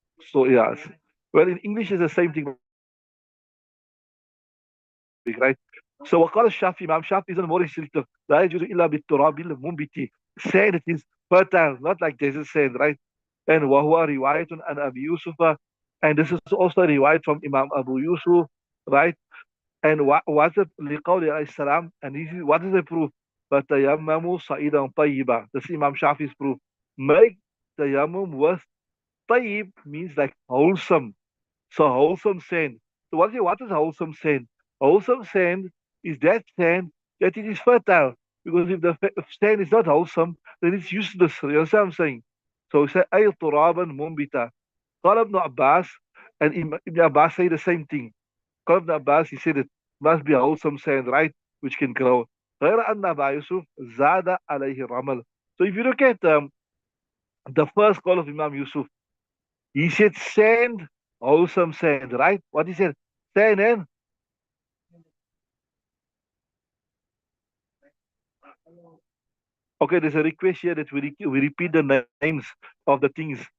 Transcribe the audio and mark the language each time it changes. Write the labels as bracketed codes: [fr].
[en] So yes. Well, in English it's the same thing, right? So [ar] وقال الشافعي, [en] Imam Shafi is more restrictive. [ar] لا يجوز إلا بالتراب المنبت. [en] Sand it is fertile, not like desert sand, right? And [ar] وهو رواية عن أبي يوسف, [en] and this is also a riwayat from Imam Abu Yusuf, right? And what's it [ar] لقول عليه السلام, [en] and this is, what is the proof? [ar] فتيمموا صعيدا طيبا. [en] This is Imam Shafi's proof. Make tayammum with tayyib means like wholesome. So wholesome sand. So what is wholesome sand? Wholesome sand is that sand that it is fertile. Because if sand is not wholesome, then it's useless. You understand what I'm saying? So he said, [ar] أي ترابا منبتا. قال ابن Abbas, [en] and Ibn Abbas say the same thing. [ar] قال ابن Abbas, [en] he said it must be a wholesome sand, right? Which can grow. [ar] غير أن أبا يوسف زاد عليه الرمل. [en] So if you look at the first call of Imam Yusuf, he said sand, wholesome sand, right? What he said? Sand and okay, there's a request here that we repeat the names of the things.